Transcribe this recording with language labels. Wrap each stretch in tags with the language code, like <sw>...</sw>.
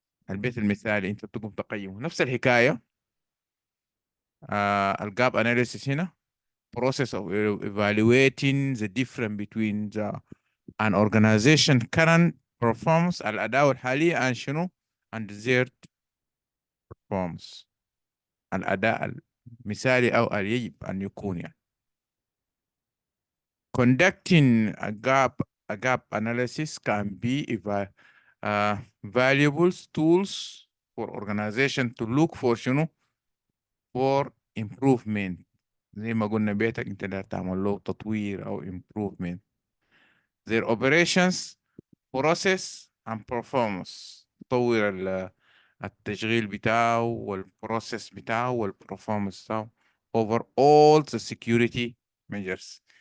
<ar>البيت المثالي أنت بتقوم تقيمه نفس الحكاية. الجاب أناليسيس هنا</ar> <en>process of evaluating the difference between an organization current performance</en> <ar>الأداء الحالي and شنو</ar> <en>and desired performance</en> <ar>الأداء المثالي أو اللي يجب أن يكون.</ar> <en>يعني conducting a gap analysis can be valuable tools for organization to look for</en> <ar>شنو</ar> <en>for improvement.</en> <ar>زي ما قلنا بيتك انت ده تعمل له تطوير او</ar> <en>improvement their operations process and performance.</en> <ar>تطور التشغيل بتاعه والبروسيس بتاعه والperformance بتاعه</ar> <en>over all the security measures.</en>